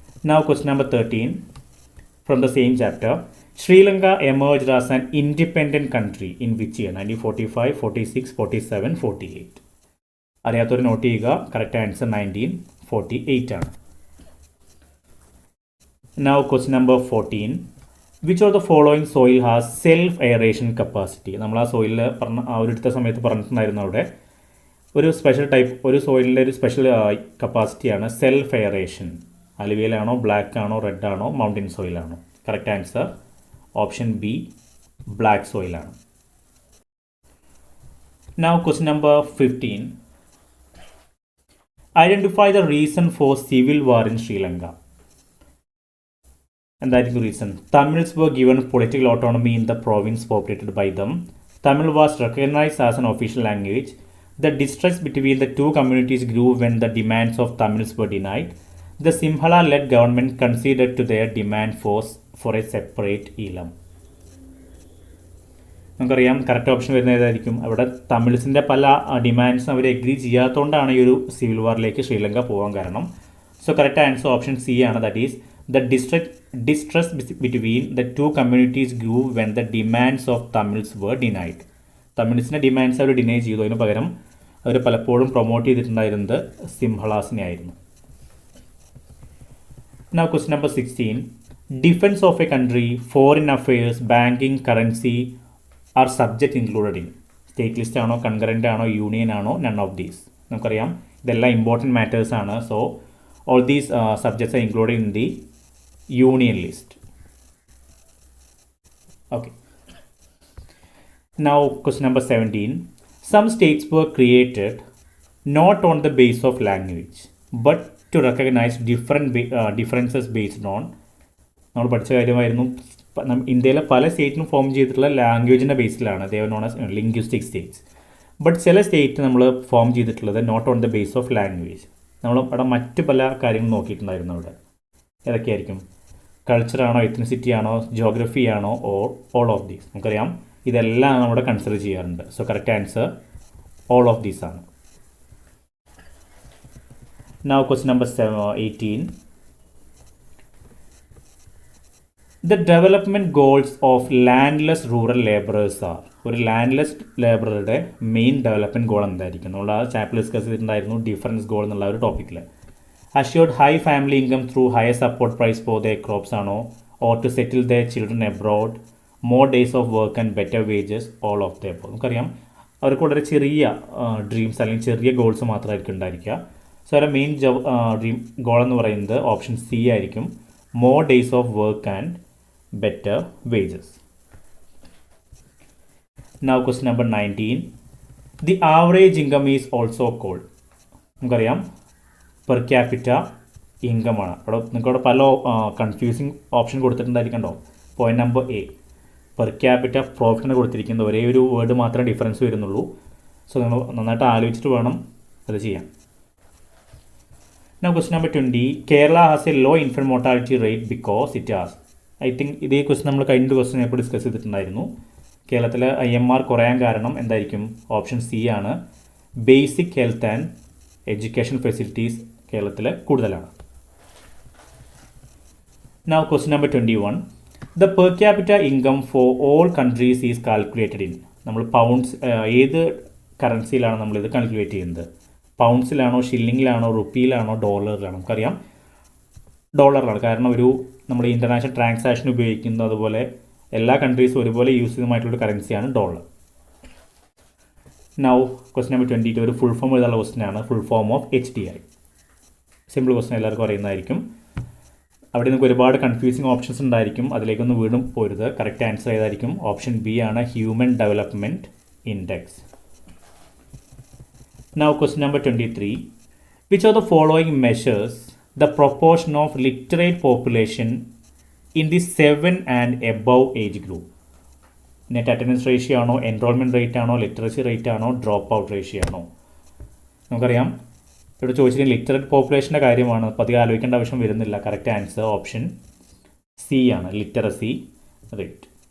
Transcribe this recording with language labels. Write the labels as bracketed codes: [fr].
[en] Now question number 13 from the same chapter. Sri Lanka emerged as an independent country in which year? [ml] 1945, 46, 47, 48. അറിയാത്തൊരു not ചെയ്യുക. Correct answer 1948 ആണ്. [en] Now question number 14. Which of the following soil has self aeration capacity? [ml] നമ്മൾ ആ സോയിലിൽ എടുത്ത സമയത്ത് പറഞ്ഞിട്ടുണ്ടായിരുന്നു അവിടെ ഒരു സ്പെഷ്യൽ ടൈപ്പ്, ഒരു സോയിലിൻ്റെ ഒരു സ്പെഷ്യൽ കപ്പാസിറ്റിയാണ് സെൽഫ് എയറേഷൻ. അലുവിയലാണോ, ബ്ലാക്ക് ആണോ, റെഡ് ആണോ, mountain സോയിലാണോ? Correct answer option B, black സോയിലാണ്. [en] Now question number 15. Identify the reason for civil war in Sri Lanka. [ml] എന്തായിരിക്കും reason? [en] Tamils were given political autonomy in the province populated by them. Tamil was recognized as an official language. The distrust between the two communities grew when the demands of Tamils were denied. The Sinhala-led government conceded to their demand for a separate Elam. [ml] നമുക്കറിയാം correct option വരുന്നത് ഏതായിരിക്കും? അവിടെ തമിഴ്സിൻ്റെ പല ഡിമാൻഡ്സും അവർ agree ചെയ്യാത്തതുകൊണ്ടാണ് ഈ ഒരു civil വാറിലേക്ക് Sri Lanka പോകാൻ കാരണം. So correct answer option C ആണ്. [en] That is the distrust between the two communities grew when the demands of Tamils were denied. [ml] തമിഴ്സിൻ്റെ demands our deny ചെയ്തു. അതിന് പകരം അവർ പലപ്പോഴും പ്രൊമോട്ട് ചെയ്തിട്ടുണ്ടായിരുന്നത് സിംഹളാസിനെ ആയിരുന്നു. [en] Now question number 16. Defense of a country, foreign affairs, banking, currency are subject included in. [ml] State list ആണോ, concurrent ആണോ, union ആണോ, [en] None of these? [ml] നമുക്കറിയാം ഇതെല്ലാം ഇമ്പോർട്ടൻറ്റ് മാറ്റേഴ്സ് ആണ്. [en] So all these subjects are included in the union list. Okay. Now question number 17. Some states were created not on the base of language but to recognize differences based on. [ml] നമ്മൾ പഠിച്ച കാര്യമായിരുന്നു. ഇന്ത്യയിലെ പല സ്റ്റേറ്റിനും form ചെയ്തിട്ടുള്ള ലാംഗ്വേജിൻ്റെ ബേസിലാണ്. [en] They are known as linguistic states. [ml] But ചില state നമ്മൾ form ചെയ്തിട്ടുള്ളത് [en] Not on the base of language. [ml] നമ്മൾ അവിടെ മറ്റ് പല കാര്യങ്ങളും നോക്കിയിട്ടുണ്ടായിരുന്നു. അവിടെ ഏതൊക്കെയായിരിക്കും? കൾച്ചറാണോ, എത്നിസിറ്റി ആണോ, ജോഗ്രഫി ആണോ, [en] Or all of these? [ml] നമുക്കറിയാം ഇതെല്ലാം നമ്മുടെ കൺസിഡർ ചെയ്യാറുണ്ട്. So correct answer [en] all of these [ml] ആണ്. [en] Now question number 18. The development goals of landless rural laborers are. [ml] ഒരു ലാൻഡ്ലെസ് ലേബറുടെ മെയിൻ ഡെവലപ്മെൻറ്റ് ഗോൾ എന്തായിരിക്കും? നമ്മൾ ആ ചാപ്റ്റർ ഡിസ്കസ് ചെയ്തിട്ടുണ്ടായിരുന്നു ഡിഫറൻസ് ഗോൾ എന്നുള്ള ഒരു ടോപ്പിക്കിൽ. [en] assured high family income through higher support price for their crops [ml] ആണോ, [en] Or to settle their children abroad, more days of work and better wages, all of their? [ml] നമുക്കറിയാം അവർക്ക് വളരെ ചെറിയ dreams അല്ലെങ്കിൽ ചെറിയ ഗോൾസ് മാത്രമായിരിക്കും ഉണ്ടായിരിക്കുക. സോ അവരുടെ മെയിൻ ഡ്രീം ഗോൾ എന്ന് പറയുന്നത് ഓപ്ഷൻ സി ആയിരിക്കും, [en] More days of work and better wages. Now question number 19. The average income is also called. [ml] നമുക്കറിയാം പെർ ക്യാപിറ്റ ഇൻകം ആണ്. അവിടെ നിങ്ങൾക്കവിടെ പല confusing option കൊടുത്തിട്ടുണ്ടായിരിക്കണ്ടോ. Point number A, per capita പ്രോഫിറ്റിന് കൊടുത്തിരിക്കുന്നത് ഒരേ ഒരു വേർഡ് മാത്രമേ ഡിഫറൻസ് വരുന്നുള്ളൂ. സോ നിങ്ങൾ നന്നായിട്ട് ആലോചിച്ചിട്ട് വേണം അത് ചെയ്യാൻ. [en] Now question number 20. Kerala has a low infant mortality rate because it has. I think [ml] ഇതേ ക്വസ്റ്റൻ നമ്മൾ കഴിഞ്ഞ ക്വസ്റ്റൻ ഇപ്പോൾ ഡിസ്കസ് ചെയ്തിട്ടുണ്ടായിരുന്നു. കേരളത്തിൽ IMR കുറയാൻ കാരണം എന്തായിരിക്കും? ഓപ്ഷൻ സി ആണ്, [en] basic health and education facilities [ml] കേരളത്തിൽ കൂടുതലാണ്. [en] Now question number 21. The per capita income for all countries is calculated in. [ml] നമ്മൾ പൗണ്ട്സ് ഏത് കറൻസിയിലാണ് നമ്മളിത് കാൽക്കുലേറ്റ് ചെയ്യുന്നത്? പൗണ്ട്സിലാണോ, ഷില്ലിങ്ങിലാണോ, റുപ്പിയിലാണോ, ഡോളറിലാണോ? നമുക്കറിയാം ഡോളറിലാണ്. കാരണം ഒരു നമ്മൾ ഇൻ്റർനാഷണൽ ട്രാൻസാക്ഷൻ ഉപയോഗിക്കുന്നത്, അതുപോലെ എല്ലാ കൺട്രീസും ഒരുപോലെ use ചെയ്യുന്നതായിട്ടുള്ള കറൻസിയാണ് dollar. [en] now question number 22 [ml] ഒരു ഫുൾ ഫോം എഴുതാനുള്ള ക്വസ്റ്റൻ ആണ്. [en] Full form of HDI. [ml] Simple question എല്ലാവർക്കും അറിയുന്നതായിരിക്കും. അവിടെ നിങ്ങൾക്ക് ഒരുപാട് കൺഫ്യൂസിങ് ഓപ്ഷൻസ് ഉണ്ടായിരിക്കും, അതിലേക്കൊന്നും വീണ്ടും പോരുത്. കറക്റ്റ് ആൻസർ ഏതായിരിക്കും? ഓപ്ഷൻ ബി ആണ്, human development index. [en] Now question number 23. Which of the following measures the proportion of literate population in the 7 and above age group? [ml] Net attendance ratio ആണോ, enrolment rate ആണോ, literacy rate ആണോ, drop out ratio ആണോ? നമുക്കറിയാം ഇവിടെ ചോദിച്ചിരിക്കുന്നത് literate പോപ്പുലേഷൻ്റെ കാര്യമാണ്, അപ്പോൾ അധികം ആലോചിക്കേണ്ട ആവശ്യം വരുന്നില്ല. കറക്റ്റ് ആൻസർ ഓപ്ഷൻ സി ആണ്, ലിറ്ററസി റേറ്റ്.